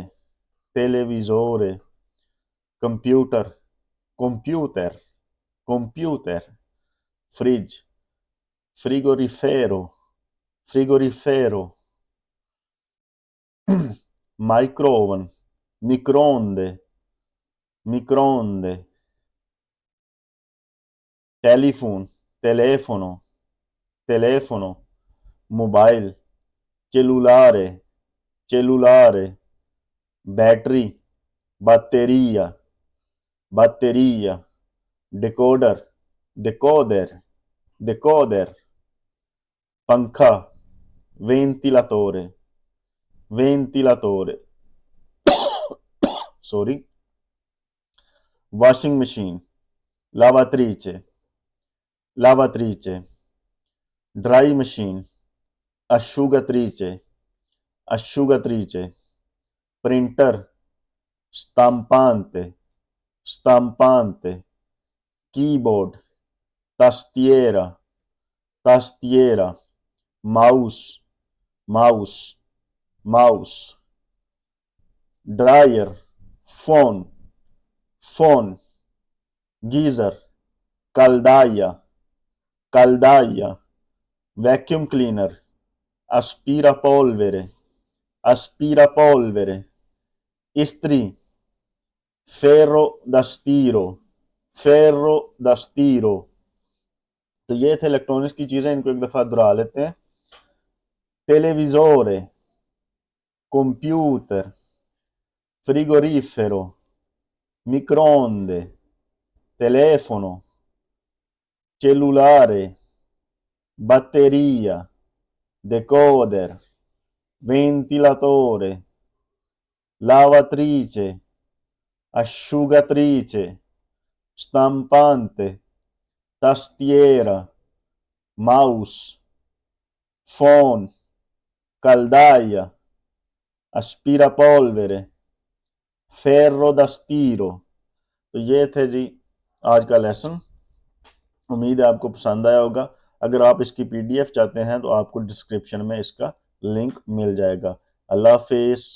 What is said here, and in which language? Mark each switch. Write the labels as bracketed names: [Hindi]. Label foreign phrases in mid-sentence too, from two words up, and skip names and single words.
[Italian] टेलीविज़ोरे। computer, computer, computer. फ्रिज, frigorifero, frigorifero. [English] micro oven, [Italian] microonde, microonde। टेलीफोन, telefono, telefono। मोबाइल, cellulare, cellulare। बैटरी, batteria, batteria। डिकोडर, decoder, decoder। पंखा, ventilatore, ventilatore। [English] sorry. washing machine, [Italian] lavatrice, lavatrice। [English] dry machine, [Italian] asciugatrice, asciugatrice। प्रिंटर, stampante, stampante। कीबोर्ड, tastiera, tastiera। mouse, mouse, mouse. ड्रायर, phon, phon. [Hindi] गीजर, [Italian] caldaia, caldaia। [English] vacuum cleaner, [Italian] aspirapolvere, aspirapolvere। इस्त्री, ferro da stiro, ferro da stiro। [Hindi] तो ये थे इलेक्ट्रॉनिक्स की चीजें, इनको एक दफा दोहरा लेते हैं। [Italian] televisore, computer, frigorifero, microonde, telefono, cellulare, batteria, decoder, ventilatore, lavatrice, asciugatrice, stampante, tastiera, mouse, phone, caldaia, aspirapolvere, ferro da stiro। [Hindi] तो ये थे जी आज का लेसन। उम्मीद है आपको पसंद आया होगा। अगर आप इसकी पीडीएफ चाहते हैं तो आपको डिस्क्रिप्शन में इसका लिंक मिल जाएगा। अल्लाह हाफिज़।